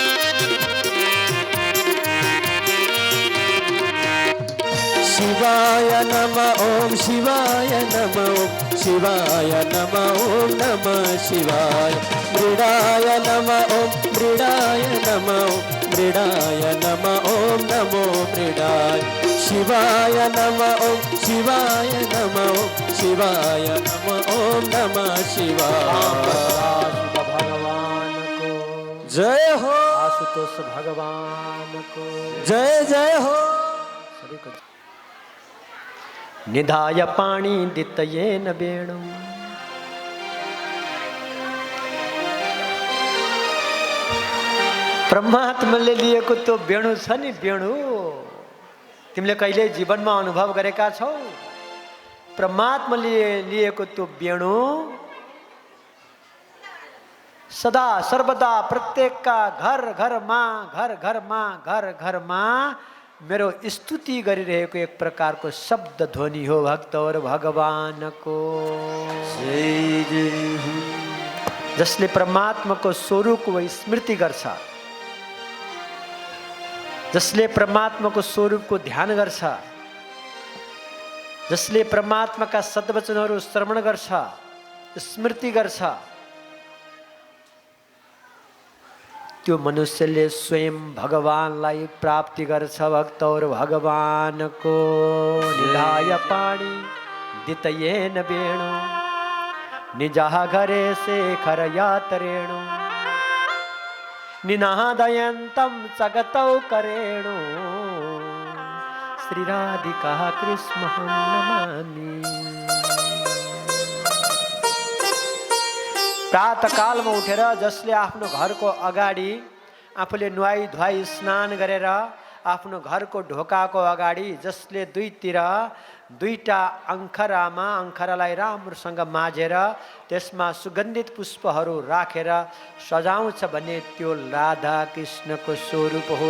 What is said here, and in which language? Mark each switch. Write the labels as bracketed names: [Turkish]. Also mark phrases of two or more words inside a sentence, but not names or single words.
[Sanskrit] शिवाय नमः ओम शिवाय नमः ओम शिवाय नमः ओम नमः शिवाय मृडाय नमः ओम मृडाय नमः ओम मृडाय नमः ओम नमो मृडाय शिवाय नमः ओम शिवाय नमः ओम शिवाय नमः ओम नमः शिवाय। [Nepali] भगवान को जय हो आशुतोष भगवान को जय जय हो। सभी को [Sanskrit] निधाय पाणी दितयेन वेणु [Nepali] परमात्माले लिएको त्यो वेणु छ नि वेणु तिमीले कहिले जीवनमा अनुभव गरेका छौ परमात्माले लिएको त्यो वेणु सदा सर्वदा प्रत्येकका घर घरमा मेरो स्तुति गरिरहेको एक प्रकारको शब्द ध्वनि हो भक्तवर भगवानको जसले परमात्माको स्वरूपको स्मृति गर्छ जसले परमात्माको स्वरूपको ध्यान गर्छ जसले परमात्माका सद्वचनहरू श्रवण गर्छ स्मृति गर्छ त्यो मनुष्यले स्वयं भगवानलाई प्राप्ति गर्छ भक्तौर भगवानको [Sanskrit] निधाय पाणी दितयेन वेणु निजः घरे शेखर यातरेणु निनादयन्तं जगतौ करेणु श्री राधिका कृष्णं नमामि। [Nepali] प्रातःकालमा उठेर जसले आफ्नो घरको अगाडि आफूले नुहाई धुवाई स्नान गरेर आफ्नो घरको ढोकाको अगाडि जसले दुईतिर दुईटा अंखरालाई राम्रोसँग माझेर त्यसमा सुगन्धित पुष्पहरू राखेर सजाउँछ भने त्यो राधा कृष्णको स्वरूप हो।